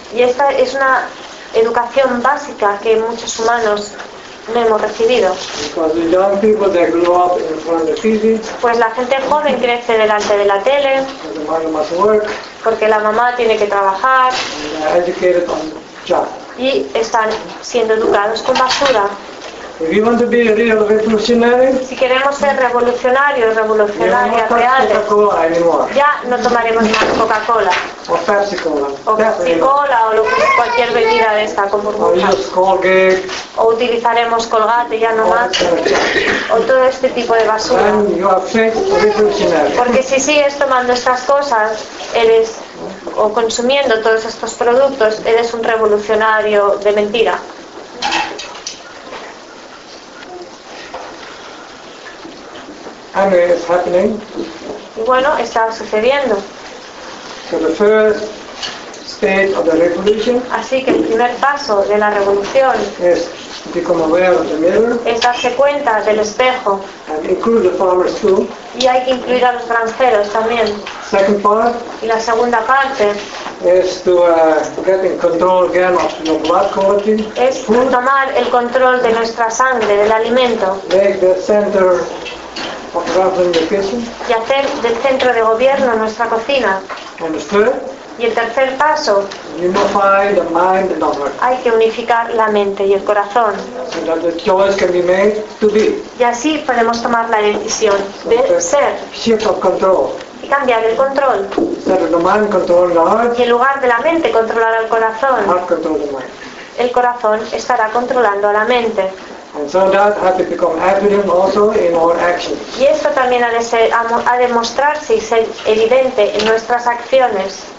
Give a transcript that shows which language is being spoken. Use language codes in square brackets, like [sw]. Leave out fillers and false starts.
[es] Y esta es una educación básica que muchos humanos no hemos recibido. [en] Because the young people, they grow up in front of the TV. [es] Pues la gente joven crece delante de la tele. [en] Because the mother must work. [es] Porque la mamá tiene que trabajar. [en] And they are educated on junk. [es] Y están siendo educados con basura. [en] If you want to be a real revolutionary, [es] si queremos ser revolucionarios, revolucionarias, reales, ya no tomaremos más Coca-Cola. O Pepsi-Cola. O Pepsi-Cola, o cualquier bebida de esta, como Coca-Cola. O utilizaremos Colgate, ya no más. O todo este tipo de basura. [en] Then you are fake revolutionary. [es] Porque si sigues tomando estas cosas, eres, o consumiendo todos estos productos, eres un revolucionario de mentira. [en] And it is happening. [es] Y bueno, está sucediendo. [en] So the first stage of the revolution. [es] Así que el primer paso de la revolución [en] is become aware of the mirror. [es] Es darse cuenta del espejo. [en] And include the farmers too. [es] Y hay que incluir a los granjeros también. [en] Second part. [es] Y la segunda parte [en] is to get in control again of the blood quality. [es] Es tomar el control de nuestra sangre, del alimento. [en] Make the center. [es] Y hacer del centro de gobierno nuestra cocina. Y el tercer paso, [en] unify the mind and the heart. [es] Hay que unificar la mente y el corazón. [en] So that the choice can be made to be. [es] Y así podemos tomar la decisión de ser. [en] Shift of control. [es] Y cambiar el control. [en] Instead of the mind controlling the heart, [es] y en lugar de la mente controlar al corazón, [en] the heart control the mind. [es] El corazón estará controlando a la mente. [en] And so that has to become evident also in our actions. [es] Y esto también ha de mostrarse y ser evidente en nuestras acciones.